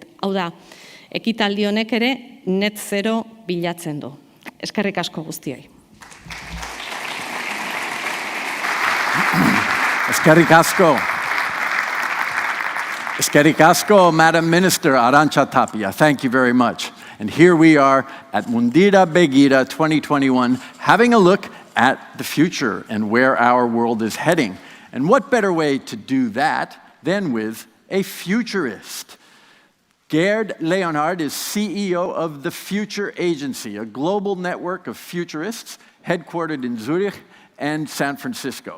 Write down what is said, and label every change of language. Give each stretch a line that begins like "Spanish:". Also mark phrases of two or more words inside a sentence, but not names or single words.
Basque: Hau da, ekitaldi honek ere
English: net zero
Basque: bilatzen du. Eskerrik asko guztioi. Eskerrik asko. Eskerrik asko,
English: Madam Minister
Basque: Arantxa Tapia.
English: Thank you very much. And here we are at Mundira Begira 2021, having a look at the future and where our world is heading. And what better way to do that than with a futurist? Gerd Leonhard is CEO of the Future Agency, a global network of futurists headquartered in Zurich and San Francisco.